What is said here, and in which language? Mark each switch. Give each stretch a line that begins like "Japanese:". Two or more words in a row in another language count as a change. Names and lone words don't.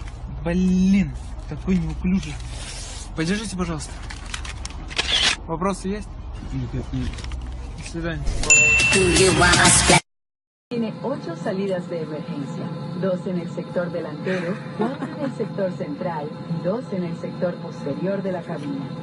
Russian: Блин, какой неуклюжий. Подержите, пожалуйста. Вопросы есть? Нет. До свидания.
Spanish: Tiene 8 salidas de emergencia, 2 en el sector delantero, 4 en el sector central y 2 en el sector posterior de la cabina.